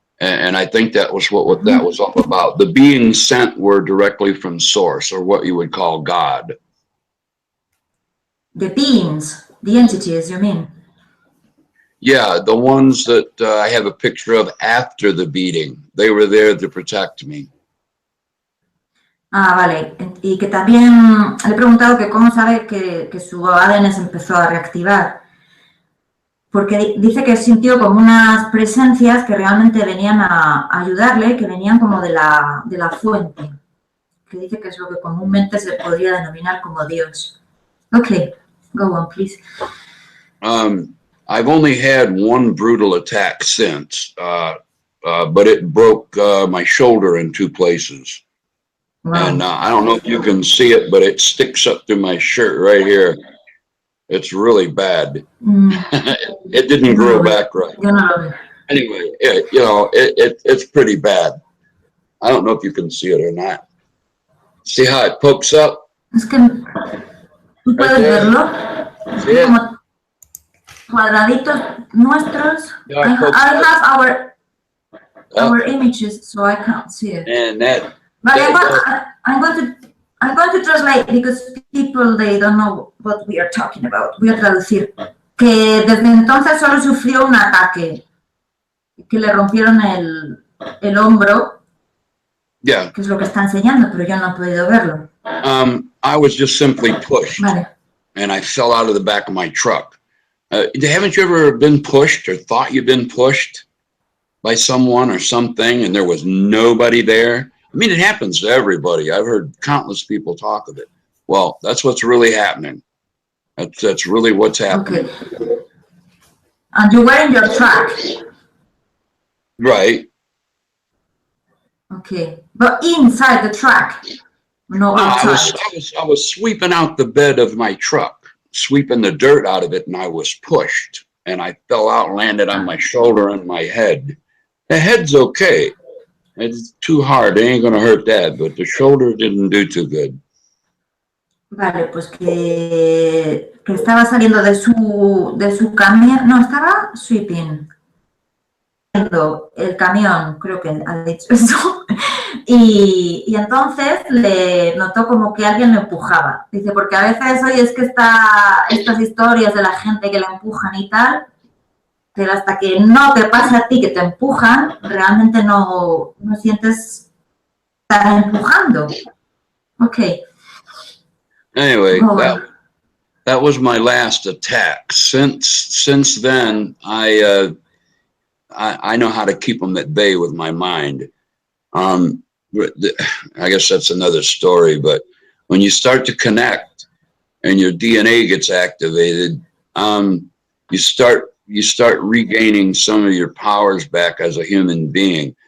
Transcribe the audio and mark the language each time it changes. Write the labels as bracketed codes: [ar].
[en] And I think that was what that was all about. The beings sent were directly from Source, or what you would call God. The beings, the entities, you mean? Yeah, the ones that I have a picture of after the beating. They were there to protect me. [es] Ah, vale. Y que también le he preguntado que cómo sabe que su ADN se empezó a reactivar. Porque dice que sintió como unas presencias que realmente venían a ayudarle, que venían como de la fuente, que dice que es lo que comúnmente se podría denominar como Dios. [en] Okay, go on, please. I've only had one brutal attack since, but it broke my shoulder in 2 places. Wow. And I don't know if you can see it, but it sticks up through my shirt right here. It's really bad. It didn't grow back right. Anyway, you know, it's pretty bad. I don't know if you can see it or not. See how it pokes up? [es] Es que puedes verlo. Como cuadraditos nuestros. [en] I have our images, so I can't see it. And that. But I'm going to translate because people, they don't know what we are talking about. [es] Voy a traducir. Que desde entonces solo sufrió un ataque. Que le rompieron el hombro. [en] Yeah. [es] Que es lo que está enseñando, pero yo no he podido verlo. [en] I was just simply pushed. [es] Vale. [en] And I fell out of the back of my truck. Haven't you ever been pushed or thought you've been pushed by someone or something and there was nobody there? I mean, it happens to everybody. I've heard countless people talk of it. Well, that's what's really happening. That's really what's happening. Okay. And you were in your truck. Right. Okay. But inside the truck. No, outside. I was sweeping out the bed of my truck, sweeping the dirt out of it, and I was pushed. And I fell out and landed on my shoulder and my head. The head's okay. It's too hard. It ain't gonna hurt that, but the shoulder didn't do too good. [es] Vale, pues que estaba saliendo de su camión, no, estaba sweeping el camión, creo que ha dicho eso, y entonces le notó como que alguien lo empujaba. Dice, porque a veces, oye, es que estas historias de la gente que la empujan y tal, pero hasta que no te pasa a ti que te empujan, realmente no sientes estar empujando. [en] Okay. Anyway, that was my last attack. Since then, I know how to keep them at bay with my mind. I guess that's another story. But when you start to connect and your DNA gets activated, you start regaining some of your powers back as a human being.